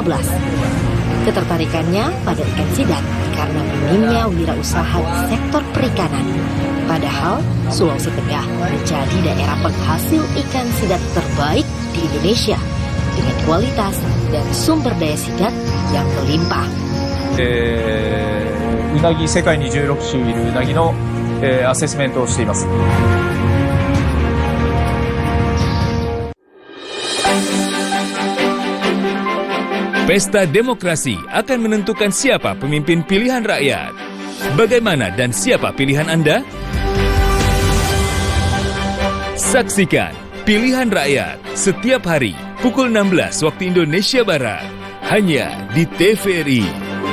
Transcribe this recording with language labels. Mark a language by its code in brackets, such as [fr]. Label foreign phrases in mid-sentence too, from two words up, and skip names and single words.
[id] Ketertarikannya pada ikan sidat karena minimnya wirausaha di sektor perikanan. Padahal Sulawesi Tengah menjadi daerah penghasil ikan sidat terbaik di Indonesia dengan kualitas dan sumber daya sidat yang melimpah. [ja] うなぎ世界に16種いるうなぎのアセスメントをしています。 [id] Pesta demokrasi akan menentukan siapa pemimpin pilihan rakyat. Bagaimana dan siapa pilihan Anda? Saksikan Pilihan Rakyat setiap hari pukul 16 waktu Indonesia Barat hanya di TVRI.